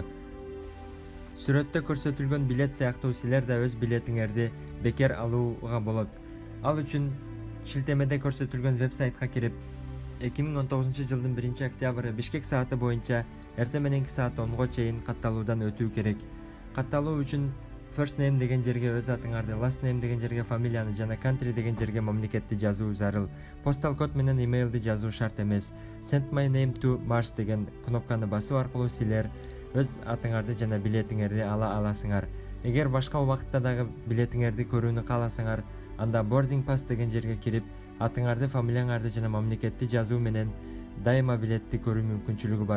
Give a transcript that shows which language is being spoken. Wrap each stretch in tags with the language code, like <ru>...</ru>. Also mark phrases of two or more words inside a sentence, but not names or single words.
<ky>Сүрөттө көрсөтүлгөн билет сыяктуу силер да өз билетиңерди бекер алууга болот. Ал үчүн шилтемеде көрсөтүлгөн веб-сайтка кирип, 2019-жылдын 1-октябры Бишкек сааты боюнча эртең мененки саат 10го чейин катталуудан өтүү керек. Катталуу үчүн</ky> <en>first name</en> <ky>деген жерге өз атыңарды,</ky> <en>last name</en> <ky>деген жерге фамилияны жана country деген жерге мамлекетти жазуу зарыл. Postal код менен имейлди жазуу шарт эмес.</ky> <en>Send my name to Mars</en> <ky>деген кнопканы басуу аркылуу силер өз атыңарды жана билетиңерди ала аласыңар. Эгер башка убакытта дагы билетиңерди көрүүнү кааласаңар, анда</ky> <en>boarding pass</en> <ky>деген жерге кирип, атыңарды, фамилияңарды жана мамлекетти жазуу менен дайыма билетти көрүү мүмкүнчүлүгү бар.</ky>